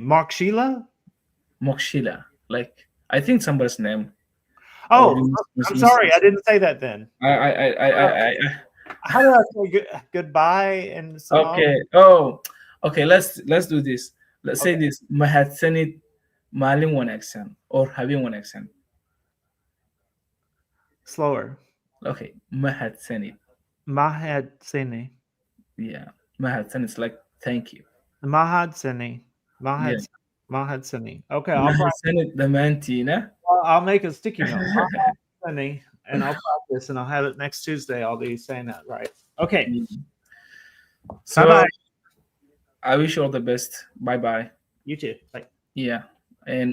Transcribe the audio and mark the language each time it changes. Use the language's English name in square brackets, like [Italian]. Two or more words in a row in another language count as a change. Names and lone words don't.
[English] Mokshila? Mokshila. Like, I think somebody's name. Oh, I'm sorry. I didn't say that then. How do I say goodbye in Somali? Okay. Oh, okay. Let's do this. Let's say this, [Somali] mahadsanid maalin wanaagsan or habeen wanaagsan. [English] Slower. [Somali] Okay, mahadsanid. Mahad Sini. [English] Yeah, mahadsanid is like thank you. [Somali] Mahad Sini. [English] Yeah. [Somali] Mahad Sini. Okay, Mahadsanid dhammaantiina. [English] I'll make a sticky note. [Somali] Mahad Sini, [English] and I'll practice, and I'll have it next Tuesday. I'll be saying that right. Okay. So Bye-bye. I wish you all the best. Bye bye. You too. Bye. Yeah. And